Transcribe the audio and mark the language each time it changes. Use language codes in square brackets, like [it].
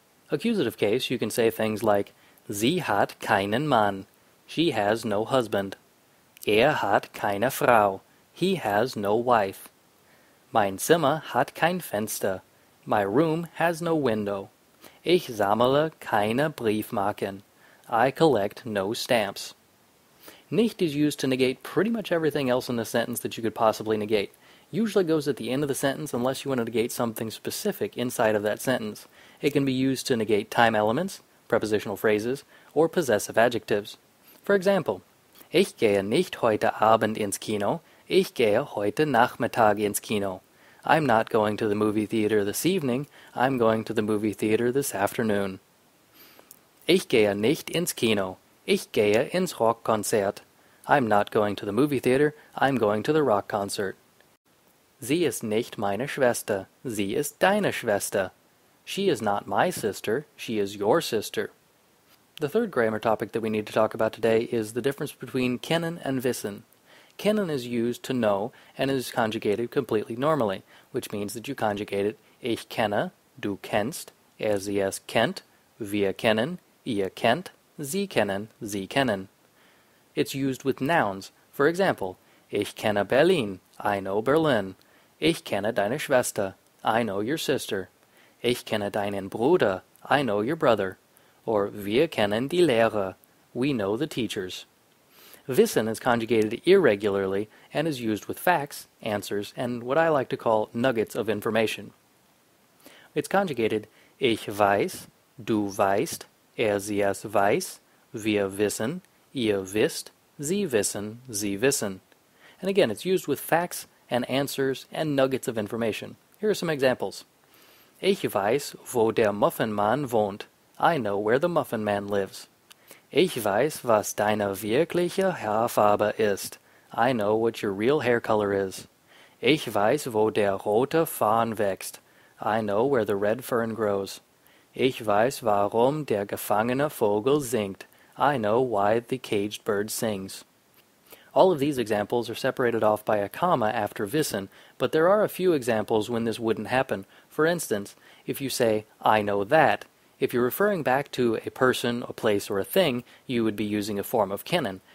[en] Accusative case, you can say things like, [de] Sie hat keinen Mann. [en] She has no husband. [de] Hat keine Frau. [en] He has no wife. [de] Mein Zimmer hat kein Fenster. [en] My room has no window. [de] Ich sammle keine Briefmarken. [en] I collect no stamps. Nicht is used to negate pretty much everything else in the sentence that you could possibly negate. Usually goes at the end of the sentence unless you want to negate something specific inside of that sentence. It can be used to negate time elements, prepositional phrases, or possessive adjectives. For example, [de] ich gehe nicht heute Abend ins Kino. Ich gehe heute Nachmittag ins Kino. [en] I'm not going to the movie theater this evening. I'm going to the movie theater this afternoon. [de] Ich gehe nicht ins Kino. Ich gehe ins Rockkonzert. [en] I'm not going to the movie theater. I'm going to the rock concert. [de] Sie ist nicht meine Schwester. Sie ist deine Schwester. [en] She is not my sister. She is your sister. The third grammar topic that we need to talk about today is the difference between kennen and wissen. Kennen is used to know and is conjugated completely normally, which means that you conjugate it [de] ich kenne, du kennst, sie es kennt, wir kennen, ihr kennt, sie kennen, sie kennen. [en] It's used with nouns. For example, [de] ich kenne Berlin, [en] I know Berlin. [de] Ich kenne deine Schwester, [en] I know your sister. [de] Ich kenne deinen Bruder, [en] I know your brother. Or [de] wir kennen die Lehrer, [en] we know the teachers. Wissen is conjugated irregularly and is used with facts, answers, and what I like to call nuggets of information. It's conjugated [de] ich weiß, du weißt, sie es weiß, wir wissen, ihr wisst, sie wissen, sie wissen. [en] And again, it's used with facts and answers and nuggets of information. Here are some examples. [de] Ich weiß, wo der Muffinmann wohnt. [en] I know where the Muffin Man lives. [de] Ich weiß, was deine wirkliche Haarfarbe ist. [en] I know what your real hair color is. [de] Ich weiß, wo der rote Farn wächst. [en] I know where the red fern grows. [de] Ich weiß, warum der gefangene Vogel singt. [en] I know why the caged bird sings. All of these examples are separated off by a comma after wissen, but there are a few examples when this wouldn't happen. For instance, if you say, I know that, if you're referring back to a person, a place, or a thing, you would be using a form of kennen.